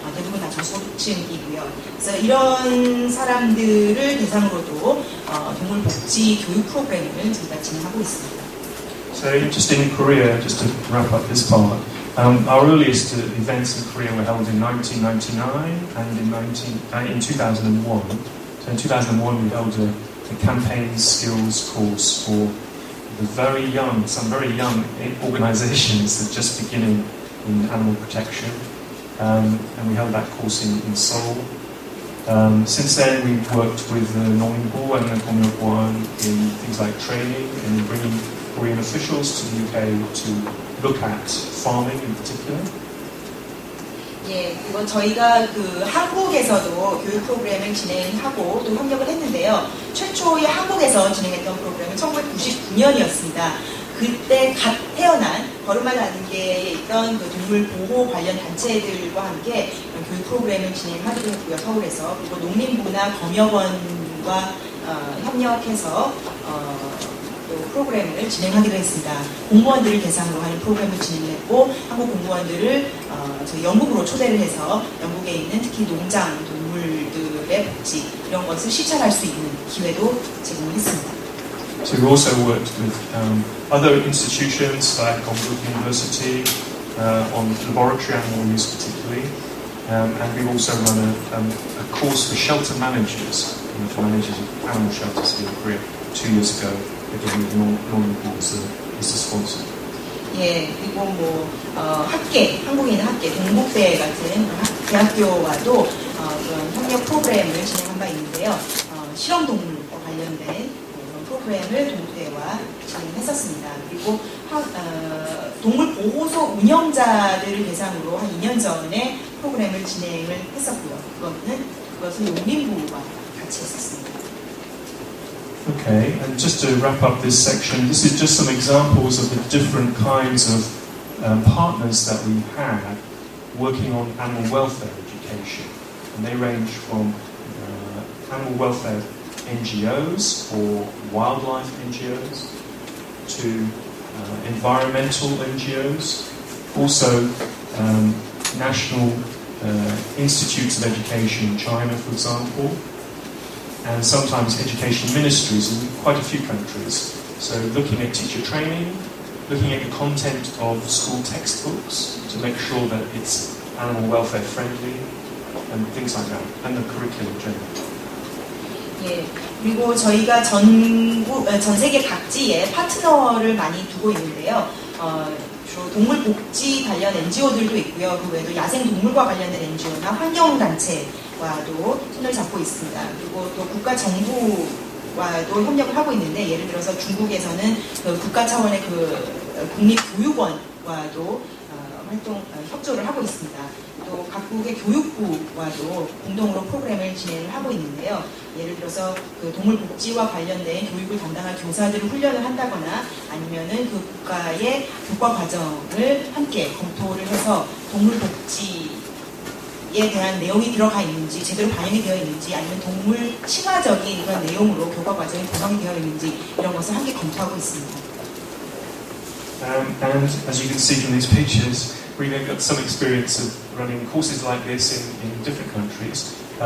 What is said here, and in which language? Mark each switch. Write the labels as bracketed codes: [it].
[ko] 대부분 다 저소득층이고요. 그래서 이런 사람들을 대상으로도 동물 복지 교육 프로그램을 저희가 진행하고 있습니다. [en] So just in Korea, just to wrap up this part, our earliest events in Korea were held in 1999 and in 2001. So in 2001 we held a campaign skills course for the very young, some very young organizations that are just beginning in animal protection. And we held that course in Seoul. Since then, we've worked with Nongbo and Gomyeokwan in things like training and bringing Korean officials to the UK to look at farming in particular. [ko] 예, 그리고 저희가 그 한국에서도 교육 프로그램을 진행하고 또 협력을 했는데요. 최초의 한국에서 진행했던 프로그램은 1999년이었습니다. 그때 갓 태어난 걸음마 단계에 있던 그 동물 보호 관련 단체들과 함께 교육 프로그램을 진행하기도 했고요. 서울에서. 그리고 농림부나 검역원과 협력해서 또 프로그램을 진행하기도 했습니다. 공무원들을 대상으로 하는 프로그램을 진행했고 한국 공무원들을 저희 영국으로 초대를 해서 영국에 있는 특히 농장 동물들의 복지 이런 것을 실천할 수 있는 기회도 제공했습니다. [en] So we also worked with other institutions like Gombruk University on laboratory animal use particularly, and we also run a course for shelter managers, for managers of animal shelters here in Korea 2 years ago. Again, with Nongbo as the sponsor. [ko] 예, 그리고 뭐 학계, 한국에 있는 학계, 동국대 같은 대학교와도 그런 협력 프로그램을 진행한 바 있는데요. 실험 동물과 관련된 프로그램을 동국대와 진행했었습니다. 그리고 동물 보호소 운영자들을 대상으로 한 2년 전에 프로그램을 진행을 했었고요. 그것은 농림부와 같이 했었습니다. [en] Okay, and just to wrap up this section, this is just some examples of the different kinds of partners that we have working on animal welfare education. And they range from animal welfare NGOs or wildlife NGOs to environmental NGOs, also national institutes of education in China, for example, and sometimes education ministries in quite a few countries. So looking at teacher training, looking at the content of school textbooks to make sure that it's animal welfare friendly and things like that, and the curriculum generally. [ko] 예, 그리고 저희가 전 세계 각지에 파트너를 많이 두고 있는데요. 주로 동물 복지 관련 NGO들도 있고요. 그 외에도 야생 동물과 관련된 NGO나 환경단체와도 손을 잡고 있습니다. 그리고 또 국가 정부와도 협력을 하고 있는데 예를 들어서 중국에서는 그 국가 차원의 그 국립교육원과도 협조를 하고 있습니다. 또 각국의 교육부와도 공동으로 프로그램을 진행을 하고 있는데요. 예를 들어서 그 동물 복지와 관련된 교육을 담당할 교사들을 훈련을 한다거나 아니면은 그 국가의 교과 과정을 함께 검토를 해서 동물 복지에 대한 내용이 들어가 있는지 제대로 반영이 되어 있는지 아니면 동물 친화적인 그런 내용으로 교과 과정이 구성이 되어 있는지 이런 것을 함께 검토하고 있습니다. [en] And as you can see from these pictures, we've got some experience of running courses like this in different countries.